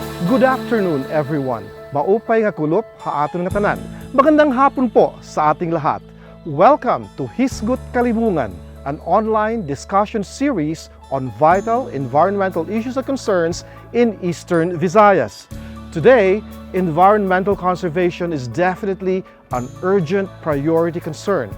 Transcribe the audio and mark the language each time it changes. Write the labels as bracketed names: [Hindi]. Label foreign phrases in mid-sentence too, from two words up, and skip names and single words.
[English] Good afternoon, everyone. [Waray] Maupay nga kulop ha aton nga tanan. [Filipino] Magandang hapon po sa ating lahat. [English] Welcome to Huruhisgutay, an online discussion series on vital environmental issues and concerns in Eastern Visayas. Today, environmental conservation is definitely an urgent priority concern.